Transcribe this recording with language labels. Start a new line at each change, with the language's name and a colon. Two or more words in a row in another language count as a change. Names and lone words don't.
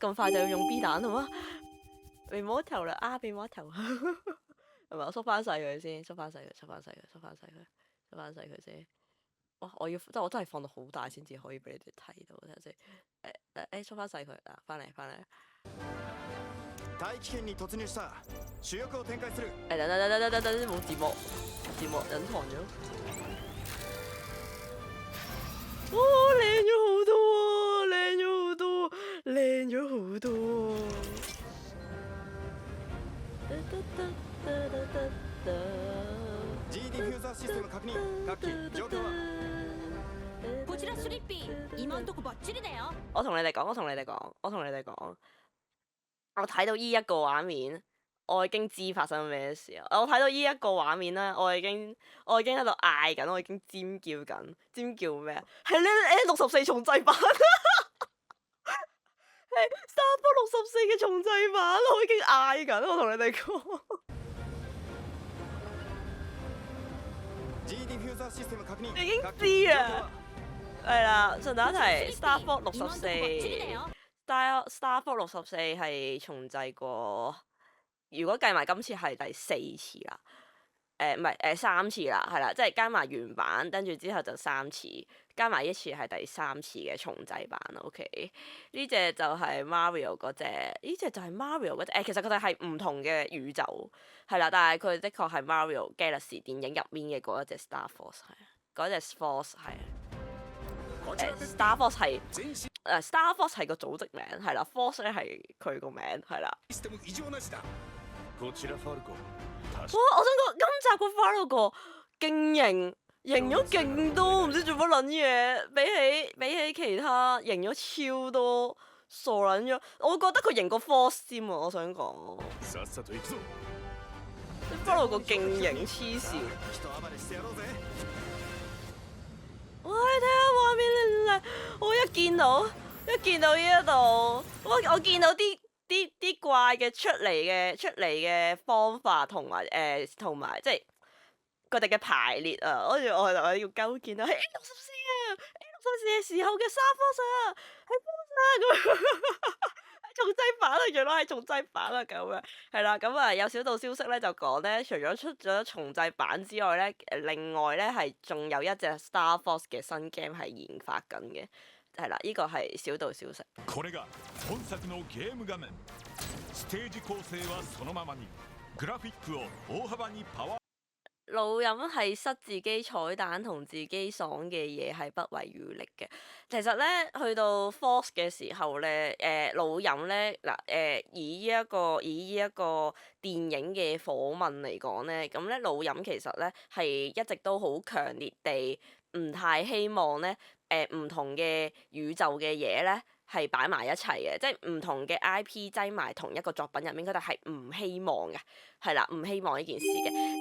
Cantonese: 咁快就要用 B 彈啦嘛？被摸頭啦！啊，被摸頭，係咪？我縮翻細佢先，縮翻細佢先。哇！我真係放到好大先至可以俾你哋睇到，睇下先。縮翻細佢啊！翻嚟。
Japanese: 大気圏に突入した主翼を展開する
Cantonese: 等，冇字幕隱藏咗。哇！靚咗好多，靚咗好多。
Japanese: G ディフューザーシステム確認各機状況はこちらスリッピー、今んとこバッチリだよ。
Cantonese: 我同你哋講，我睇到依一個畫面，我已經知發生咩事啊！我睇到依一個畫面咧，我已經喺度嗌緊，我已經尖叫緊，尖叫咩啊？係呢 N64重製版，係 Star Fox 64嘅重製版，我已經嗌緊，我同你哋講。
Japanese: G ディフューザーシステム確認
Cantonese: 已經
Japanese: 各機
Cantonese: 知啊！係啦，順帶一提 ，Star Fox 64。Star Fox 64 係重製過，如果計埋今次係第4次啦，唔係3次啦，係啦，即係加埋原版，跟住之後就3次，加埋一次係第3次嘅重製版。OK， 呢隻就係 Mario 嗰隻，其實佢哋係唔同嘅宇宙，係啦，但係佢的確係 Mario Galaxy 電影入面嘅嗰一隻 Star Fox 係，嗰隻 Force 係。Star Fox 係Star Fox 係個組織名，係啦 ，Force 咧係佢個名，係啦。
Japanese: システム異常なしだこちらファルコ
Cantonese: 哇！我想講今集個 Falco 勁型咗勁多，唔知做乜撚嘢，比起其他型咗超多，傻撚咗。我覺得佢型過 Force 添啊！我想講
Japanese: さっさと行くぞ
Cantonese: ，Falco 勁型黐線。
Japanese: 人暴れしてやろうぜ
Cantonese: 哇！你睇下畫面靚，我一見到呢一度，我見到啲怪嘅出嚟嘅方法同埋即係佢哋嘅排列啊，跟住我要鳩見到係 N64啊，N64嘅時候嘅Star Fox啊，係 Fox 啊咁。重製版啊，原來係重製版啊，咁樣係啦，咁啊有小道消息咧就講咧，除咗出咗重製版之外咧，另外咧係仲有一隻 Star Fox 嘅新 game 係研發緊嘅，係啦，呢個係小道消息。
Japanese: これが本作のゲーム画面。ステージ構成はそのままに、グラフィックを大幅にパワー。
Cantonese: 老飲係塞自己彩蛋同自己爽嘅嘢係不遺餘力嘅。其實咧，去到 Force 嘅時候咧，老飲咧嗱以呢一個電影嘅訪問嚟講咧，咁咧老飲其實咧係一直都好強烈地唔太希望咧唔同嘅宇宙嘅嘢咧係擺埋一齊嘅，即係唔同嘅 IP 擠埋同一個作品入面，佢哋係唔希望嘅，係啦，唔希望呢件事嘅。